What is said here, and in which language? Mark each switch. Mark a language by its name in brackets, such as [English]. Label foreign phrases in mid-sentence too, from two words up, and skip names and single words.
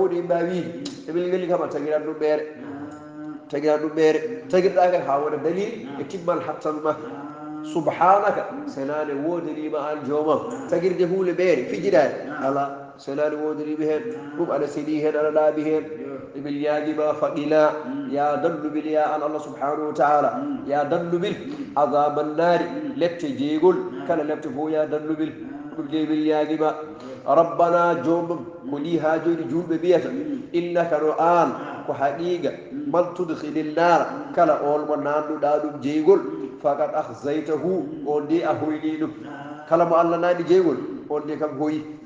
[Fula] ɗo yimɓa wiide emin ngelli kam a tagiran ɗum ɓeere tagiran ɗum ɓeere tagirɗa kadi ha wona dalil e timmal hattan ma subhanaka senane wodirima an joomam tagirde huule ɓeere fijiɗani ala senani wodiriɓe hen ɗum aɗa seeɗi hen aɗa laaɓi hen emin ñaguima faqila ya dandubil ya an allah [Arabic] سبحانه وتعالى [Fula] ya dandubil [Arabic] عذاب النار [Fula] lefte jeygol kala lefte fo ya dandubil ɗum de min ñaguima rabbana jomum ko li ha joni julɓe mbiyata innaka no an ko haqiqa man [Arabic] تدخل النار [Fula] kala on mo nanduɗa ɗum jeygol [Arabic] فقد أخزيته [Fula] on de a hoyni ɗum kala mo allah nani jeygol on de kam hoyi